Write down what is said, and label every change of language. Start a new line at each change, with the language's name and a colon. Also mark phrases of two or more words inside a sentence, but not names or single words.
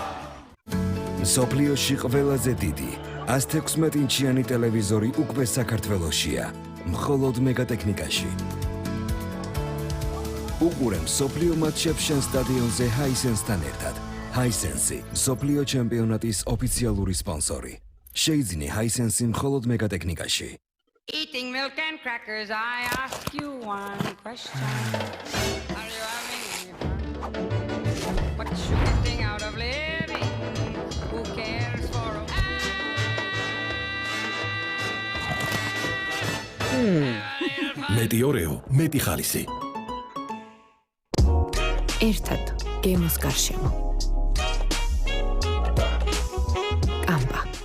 Georgian: მსოფლიოში ყველაზე დიდი 116 ინჩიანი ტელევიზორი უკვე საქართველოშია, მხოლოდ მეგატექნიკაში. უყურე მსოფლიო მატჩებს შენ სტადიონზე Hisense-თან ერთად. Hisense, მსოფლიო ჩემპიონატის ოფიციალური სპონსორი. შეიძინე Hisense მხოლოდ მეგატექნიკაში.
English: Eating milk and crackers, I ask you one question. Are you having any fun? What's you getting out of living? Who cares for a...
Georgian: მეტი ორეო, მეტი ხალისი. ერთად გემოს გარშემო. კამბა.